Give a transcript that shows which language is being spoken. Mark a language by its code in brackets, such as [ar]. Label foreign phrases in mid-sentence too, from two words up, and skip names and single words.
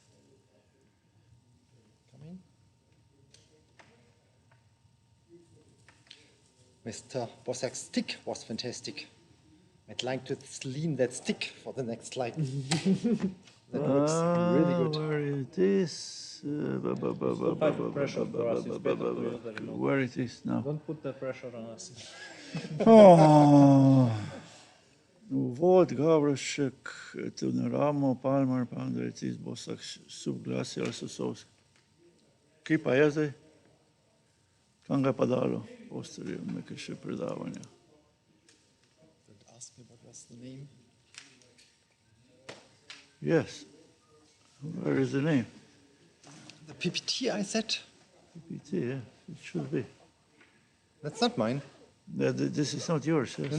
[en] Coming. Mr. Bossak's stick was fantastic. I'd like to lean that stick for the next slide. That looks really good. Where it is? Where it is now? Don't put the pressure on us. [sl] Uvod, Gavrošek, Tunaramo, Palmer, Pandrecic, Bosak, Subglasja, Sosovski. Kje pa je zdaj? Kam ga je pa dalo? Posterje, nekaj še predavanja. [en] Don't ask me what was the name. Yes. Where is the name? The PPT I said. PPT, yeah. It should be. That's not mine. This is not yours. Yes,